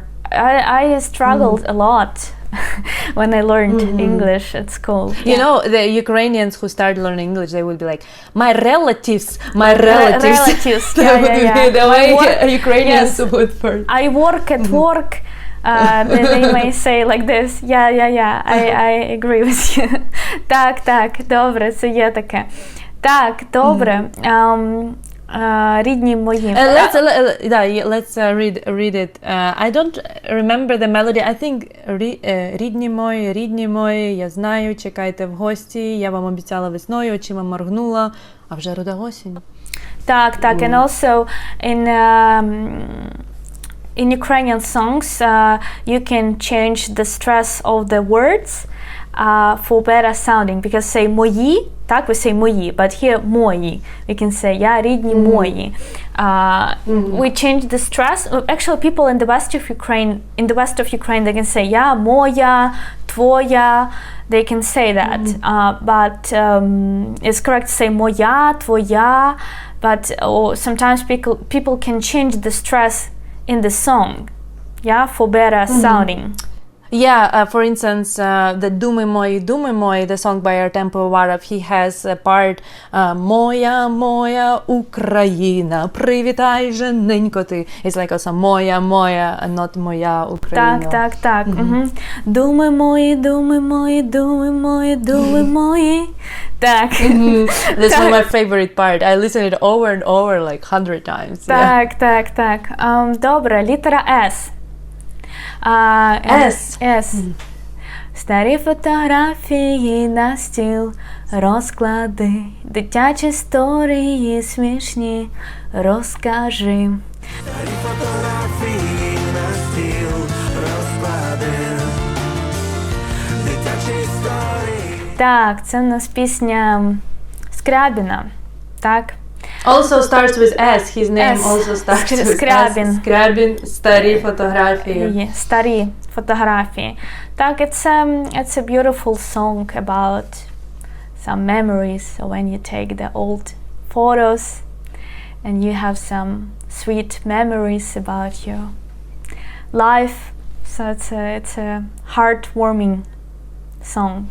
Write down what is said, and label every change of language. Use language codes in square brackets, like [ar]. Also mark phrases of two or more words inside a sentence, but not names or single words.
[en] I struggled a lot when I learned English at school. You know, the Ukrainians who start learning English, they will be like, my relatives. That would be the way Ukrainians would first. I work at work. They may say like this. Yeah. I agree with you. [uk] Так, добре, це є таке. Так, добре. Рідні мої. [en] Let's read it. I don't remember the melody. I think [uk] рідні мої, я знаю, чекайте в гості, я вам обіцяла весною, очима моргнула, а вже руда осінь. Так, [en] and also in Ukrainian songs, you can change the stress of the words for better sounding, because say [uk] мої, так, [en] we say мої, but here мої, we can say [uk] рідні мої. [en] We change the stress. Actually, people in the west of Ukraine, they can say [uk] моя, твоя, [en] they can say that, but it's correct to say [uk] моя, твоя, [en] but sometimes people can change the stress in the song, for better sounding. Yeah, for instance, the Думи мої, the song by Artem Pivovаров, he has a part [uk] Моя Україна, привітай жененько ти. [en] It's like also моя, not [uk] моя Україна. Так. Думи мої. Так. [en] That's one of my favorite part. I listen it over and over like 100 times. [uk] Так. Добре, літера S. [en] S. [uk] Старі фотографії на стіл розклади, дитячі історії смішні розкажи. Старі фотографії на стіл розклади, дитячі історії. Так, це в нас пісня Скрябіна, так? [en] Also starts with S. His name S. also starts with Скрябін. S. [uk] Скрябін, старі фотографії. Старі фотографії. Так, [en] it's a beautiful song about some memories. So when you take the old photos and you have some sweet memories about your life. So it's a heartwarming song.